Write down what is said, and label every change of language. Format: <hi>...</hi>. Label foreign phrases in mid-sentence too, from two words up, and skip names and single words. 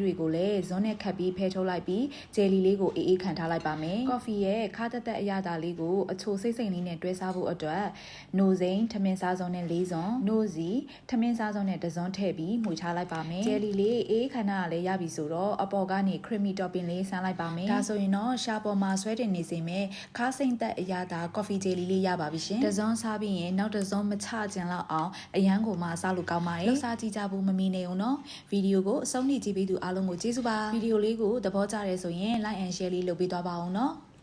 <my>တွေကိုလည်းဇွန်းနဲ့ခတ်ပြီးဖဲထုတ်လိုက်ပြီးဂျယ်လီလေးကိုအေးအေးခံထားလိုက်ပါမယ်ကော်ဖီရဲ့ခါတက်တက်အရသာလေးကိုအချိုစိတ်စိတ်လေးနဲ့တွဲ စားဖို့အတွက်နိုစိန်ထမင်းစားစုံနဲ့4စွန်းနိုစီထမင်းစားစုံနဲ့1စွန်းထည့်ပြီးမှွေထားလိုက်ပါမယ်ဂျယ်လီလေးအေးခဏကလည်းရပြီဆိုတော့အပေါ်ကနေ</my> <en>creamy topping</en> <my>လေးဆန်းလိုက်ပါမယ်ဒါဆိုရင်တော့ရှာပေါ်မှာဆွဲတင်နေစေမဲ့ခါစိမ့်သက်အရသာကော်ဖီဂျယ်လီလေးရပါပြီရှင်1စွန်းစားပြီးရင်နောက်1စွန်းမချကျင်လောက်အောင်အရန်ကိုမှစားလို့ကောင်းပါတယ်လှူစားကြည့်ကြဖို့မမီနေအောင်နော်ဗီဒီယိုကိုအဆုံးထိကြည့်ပြီးသူအားလုံးကိုကျေးဇူးပါဗီဒီယိုလေးကိုသဘောကျတယ်ဆိုရင်</my> <en>like and share</en> <my>လေးလုပ်ပေးသွားပါအောင်နော်</my>